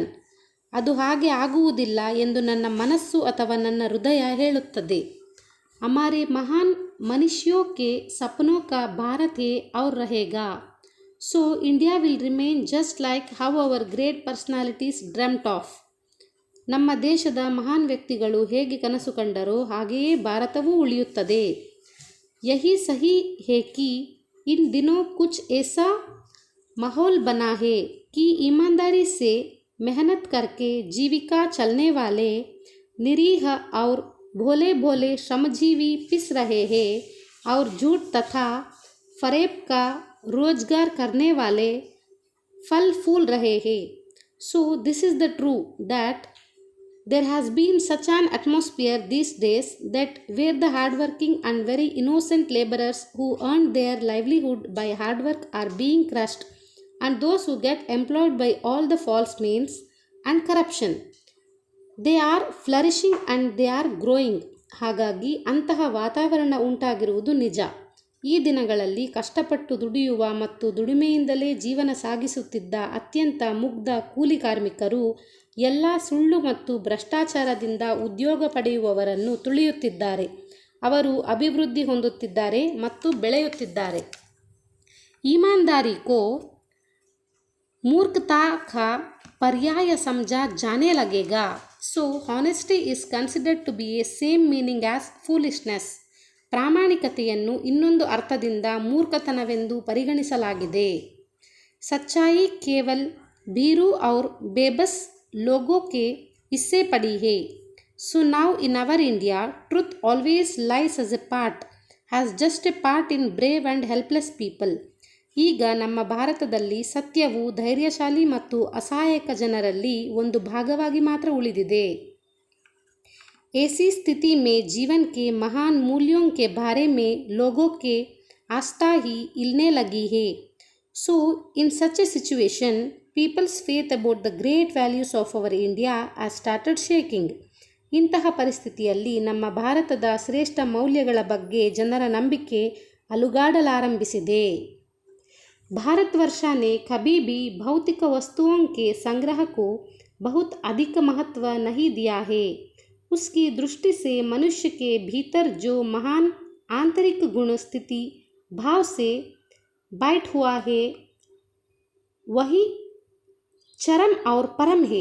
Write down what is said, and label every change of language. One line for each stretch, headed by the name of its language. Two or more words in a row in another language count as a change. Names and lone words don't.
Kannada: ಅದು ಹಾಗೆ ಆಗುವುದಿಲ್ಲ ಎಂದು ನನ್ನ ಮನಸ್ಸು ಅಥವಾ ನನ್ನ ಹೃದಯ ಹೇಳುತ್ತದೆ.
Hindi: हमारे महान मनुष्यों के सपनों का भारत है और रहेगा.
English: So India will remain just like how our great personalities dreamt of.
Kannada: ನಮ್ಮ ದೇಶದ ಮಹಾನ್ ವ್ಯಕ್ತಿಗಳು ಹೇಗೆ ಕನಸು ಕಂಡರೋ ಹಾಗೆಯೇ ಭಾರತವೂ ಉಳಿಯುತ್ತದೆ.
Hindi: यही सही है कि इन दिनों कुछ ऐसा माहौल बना है कि ईमानदारी से मेहनत करके जीविका चलने वाले निरीह और भोले भोले श्रमजीवी पिस रहे हैं और झूठ तथा फरेब का रोजगार करने वाले फल फूल रहे हैं.
English: So this is the true that there has been such an atmosphere these days that where the hardworking and very innocent laborers who earn their livelihood by hard work are being crushed, and those who get employed by all the false means and corruption, they are flourishing and they are growing.
Kannada: ಹಾಗಾಗಿ ಅಂತಹ ವಾತಾವರಣ ಉಂಟಾಗಿರುವುದು ನಿಜ. ಈ ದಿನಗಳಲ್ಲಿ ಕಷ್ಟಪಟ್ಟು ದುಡಿಯುವ ಮತ್ತು ದುಡಿಮೆಯಿಂದಲೇ ಜೀವನ ಸಾಗಿಸುತ್ತಿದ್ದ ಅತ್ಯಂತ ಮುಗ್ಧ ಕೂಲಿ ಕಾರ್ಮಿಕರು ಎಲ್ಲ ಸುಳ್ಳು ಮತ್ತು ಭ್ರಷ್ಟಾಚಾರದಿಂದ ಉದ್ಯೋಗ ಪಡೆಯುವವರನ್ನು ತುಳಿಯುತ್ತಿದ್ದಾರೆ. ಅವರು ಅಭಿವೃದ್ಧಿ ಹೊಂದುತ್ತಿದ್ದಾರೆ ಮತ್ತು ಬೆಳೆಯುತ್ತಿದ್ದಾರೆ.
Hindi: ईमानदारी को मूर्खता का पर्याय समझा जाने लगेगा.
English: So honesty is considered to be a same meaning as foolishness.
Kannada: ಪ್ರಾಮಾಣಿಕತೆಯನ್ನು ಇನ್ನೊಂದು ಅರ್ಥದಿಂದ ಮೂರ್ಖತನವೆಂದು ಪರಿಗಣಿಸಲಾಗಿದೆ.
Hindi: सच्चाई केवल भीरू और बेबस लोगों के हिस्से पड़ी है.
English: So now in our India, truth always lies as a part, has just a part in brave and helpless people.
Kannada: ಈಗ ನಮ್ಮ ಭಾರತದಲ್ಲಿ ಸತ್ಯವು ಧೈರ್ಯಶಾಲಿ ಮತ್ತು ಅಸಹಾಯಕ ಜನರಲ್ಲಿ ಒಂದು ಭಾಗವಾಗಿ ಮಾತ್ರ ಉಳಿದಿದೆ.
Hindi: ऐसी स्थिति में जीवन के महान मूल्यों के बारे में लोगों के आस्था ही हिलने लगी है.
English: So in such a situation, people's faith about the great values of our India has started shaking.
Kannada: ಇಂತಹ ಪರಿಸ್ಥಿತಿಯಲ್ಲಿ ನಮ್ಮ ಭಾರತದ ಶ್ರೇಷ್ಠ ಮೌಲ್ಯಗಳ ಬಗ್ಗೆ ಜನರ ನಂಬಿಕೆ ಅಲುಗಾಡಲಾರಂಭಿಸಿದೆ.
Hindi: भारतवर्ष ने कभी भी भौतिक वस्तुओं के संग्रह को बहुत अधिक महत्व नहीं दिया है. उसकी दृष्टि से मनुष्य के भीतर जो महान आंतरिक गुण स्थिति भाव से बैठ हुआ है वही चरम और परम है.